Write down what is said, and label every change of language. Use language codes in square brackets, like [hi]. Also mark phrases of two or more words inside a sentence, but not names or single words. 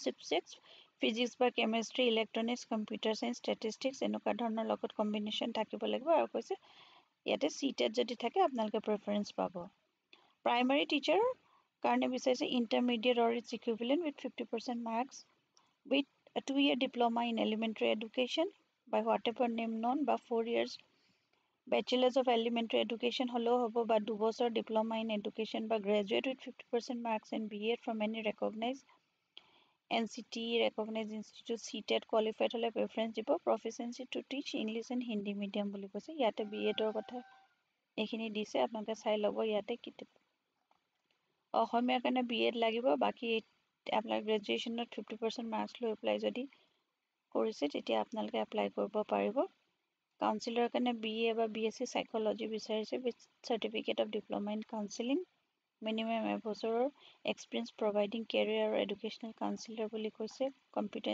[en] subjects physics [as] বা [en] chemistry electronics computer science statistics [as] এনেকুৱা ধৰণৰ লগত কম্বিনেশ্যন থাকিব লাগিব আৰু কৈছে ইয়াতে চিটেড যদি থাকে আপোনালোকে প্ৰেফাৰেঞ্চ পাব [en] primary teacher [as] কাৰণে বিচাৰিছে [en] intermediate or its equivalent with 50% marks with 2 year diploma in elementary education by whatever name known [as] বা [en] 4 years bachelors of elementary education [as] হ'লেও হ'ব বা 2 বছৰ [en] diploma in education [as] বা [en] graduate with 50% marks in BA from any recognized NCT recognized institute CTET qualified [as] হ'লে preference দিব [en] proficiency to teach English and Hindi medium [as] বুলি কৈছে ইয়াতে BEdৰ কথা এইখিনি দিছে আপোনালোকে চাই ল'ব ইয়াতে অসমীয়াৰ কাৰণে BEd লাগিব বাকি আপোনাৰ গ্ৰেজুৱেশ্যনত 50% মাৰ্কছ লৈ এপ্লাই যদি কৰিছে তেতিয়া আপোনালোকে এপ্লাই কৰিব পাৰিব কাউন্সিলৰ কাৰণে BA বা BSc সাইকোলজি বিচাৰিছে [en] with certificate of diploma in counselling minimum [as] এবছৰৰ [en] experience providing career [as] আৰু [en] educational counsellor [as] বুলি কৈছে কম্পিউটাৰ